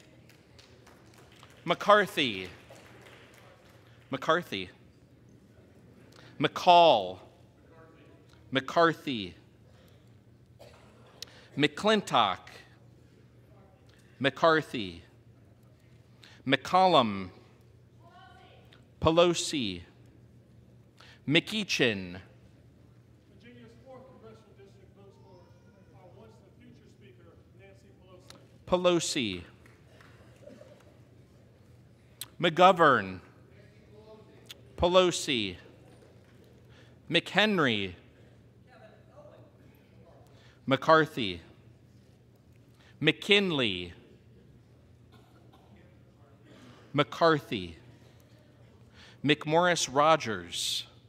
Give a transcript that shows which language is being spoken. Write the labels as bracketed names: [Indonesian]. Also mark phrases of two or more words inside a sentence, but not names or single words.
[English] McCarthy, McCarthy, McCall, McCarthy, McClintock, McCarthy, McCollum, Pelosi, McEachin, Virginia's 4th Congressional District votes for our once and future Speaker, Nancy Pelosi. Pelosi, McGovern, Pelosi, McHenry, McCarthy, McKinley, McCarthy, McMorris Rogers,